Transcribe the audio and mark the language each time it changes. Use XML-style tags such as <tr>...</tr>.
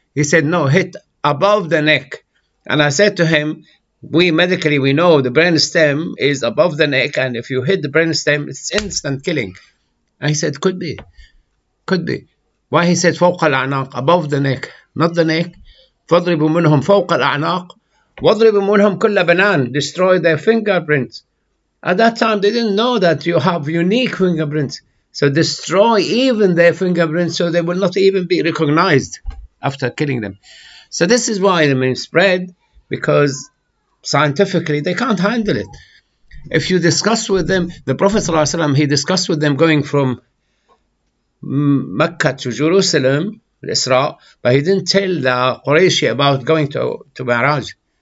<en>He said, no, hit above the neck. And I said to him, medically we know the brain stem is above the neck, and if you hit the brain stem, it's instant killing. And he said, could be. Why he said</en> <ar>فوق الأعناق,</ar> <en>above the neck, not the neck.</en> <ar>فاضربوا منهم فوق الأعناق واضربوا منهم كل بنان,</ar> <en>destroy their fingerprints. At that time they didn't know that you have unique fingerprints, so destroy even their fingerprints so they will not even be recognized. after killing them. So this is why the spread, because scientifically they can't handle it. If you discuss with them, the Prophet ﷺ, he discussed with them going from Mecca to Jerusalem, Isra, but he didn't tell the Qurayshi about going to Mi'raj.</en>